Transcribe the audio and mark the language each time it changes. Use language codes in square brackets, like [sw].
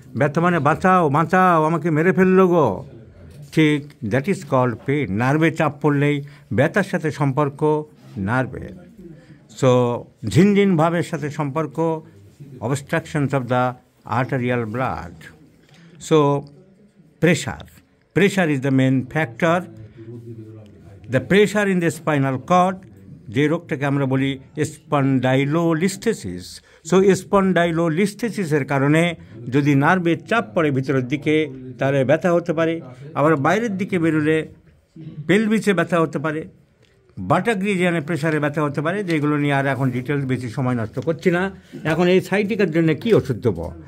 [bn] ব্যথা মানে বাঁচাও বাঁচাও, আমাকে মেরে ফেললো গো। ঠিক, [en] That is called pain. [bn] নার্ভে চাপ পড়লেই ব্যথার সাথে সম্পর্ক নার্ভের। সো ঝিনঝিন ভাবের সাথে সম্পর্ক, [en] obstructions of the arterial blood. So pressure is the main factor. The pressure in the spinal cord, [bn] যে রোগটাকে আমরা বলি স্পন্ডাইলোলিস্থেসিস। সো স্পন্ডাইলোলিস্থেসিসের কারণে যদি নার্ভের চাপ পড়ে ভিতরের দিকে, তাহলে ব্যথা হতে পারে। আবার বাইরের দিকে বেরোলে পেলভিসে ব্যথা হতে পারে, বাটাক রিজিয়নে প্রেশারে ব্যথা হতে পারে। যেগুলো নিয়ে আর এখন ডিটেলস বেশি সময় নষ্ট করছি না। এখন এই সাইটিকার জন্য কী ওষুধ দেবো?